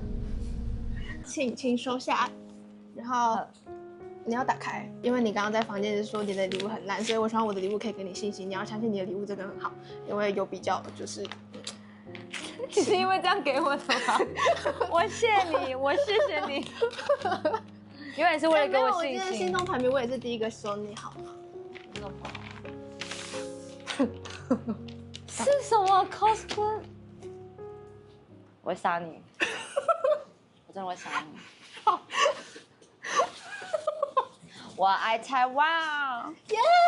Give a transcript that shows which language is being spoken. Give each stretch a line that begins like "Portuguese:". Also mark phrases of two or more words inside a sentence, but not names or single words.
Chinese: 請收下，然後你要打開，因為你剛剛在房間是說你的禮物很爛，所以我希望我的禮物可以給你信心。你要相信你的禮物真的很好，因為有比較就是。你是因為這樣給我的嗎？我謝你，我謝謝你。原來是為了給我信心。我今天心動排名我也是第一個收你，好嗎？是什麼 cosplay？我会杀你，我真的会杀你。我愛台灣，耶！